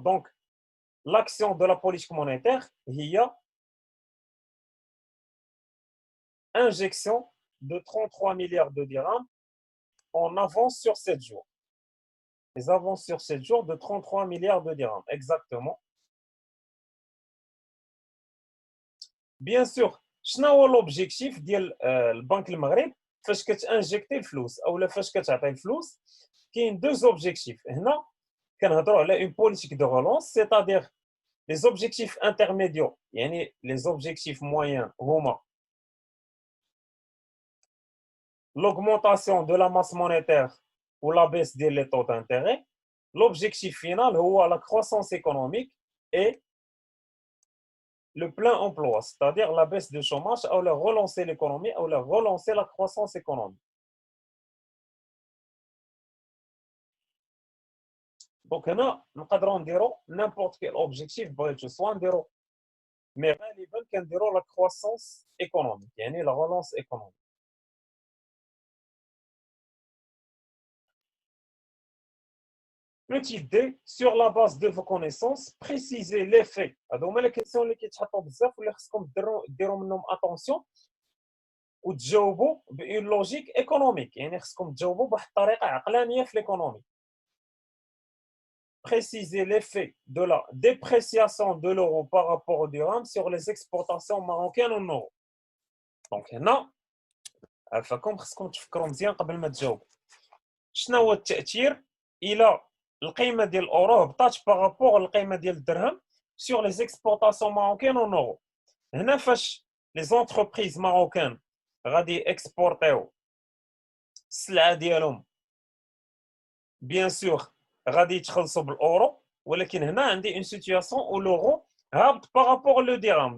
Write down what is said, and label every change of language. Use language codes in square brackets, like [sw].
[fr] Donc, l'action de la politique monétaire, il y a injection de 33 milliards de dirhams en avance sur 7 jours. Les avances sur 7 jours de 33 milliards de dirhams, exactement. Bien sûr, [ar] شنو هو l'objectif ديال البنك المغرب فاش كتانجكتي الفلوس اولا فاش كتعطي الفلوس؟ كاين [fr] deux objectifs. [ar] هنا كنهضروا على [fr] une politique de relance, c'est-à-dire les objectifs intermédiaires, يعني les objectifs moyens هما l'augmentation de la masse monétaire ou la baisse des taux d'intérêt. L'objectif final هو la croissance économique et le plein emploi, c'est-à-dire la baisse du chômage, ou la relancer l'économie, ou la relancer la croissance économique. [ar] Donc, هنا نقدروا نديروا [fr] n'importe quel objectif [ar] بغيتو سواء نديروا مي غالبا كنديروا [fr] la croissance économique, [ar] يعني [fr] la relance économique. Petit D, sur la base de vos connaissances, précisez l'effet. [ar] هادو هما [fr] les questions [ar] اللي كيتحطوا بزاف واللي خصكم ديروا منهم attention وتجاوبوا ب [fr] une logique économique، [ar] يعني خصكم تجاوبوا بواحد الطريقه عقلانيه في l'économie. [fr] Préciser l'effet de la dépréciation de l'euro par rapport au dirham sur les exportations marocaines en euros. [ar] Donc هنا عفاكم خصكم تفكروا مزيان قبل ما تجاوبوا. شنو هو التأثير الى القيمه ديال الاورو هبطات بارابور القيمه ديال الدرهم [fr] sur les exportations marocaines en euros. [ar] هنا فاش [fr] les entreprises marocaines [ar] غادي اكسبورتيو السلعه ديالهم بيان سور غادي يتخلصوا بالاورو، ولكن هنا عندي [fr] une situation où l'euro [ar] هابط [fr] par rapport le dirham.